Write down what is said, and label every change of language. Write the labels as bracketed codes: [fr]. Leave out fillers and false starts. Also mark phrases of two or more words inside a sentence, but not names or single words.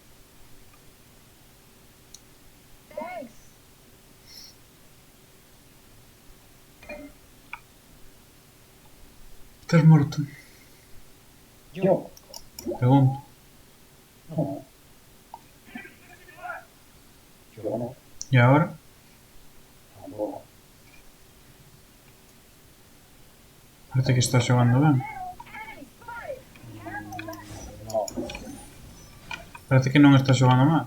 [gl] Thanks. Estás morto. [es] Yo, Pregunto. no. Yo no. [gl] E agora? [es] Tampoco. [gl] Parece que estás xogando ben. [en] Enemy spotted. Careful back. [gl] No. Parece que non estás xogando mal.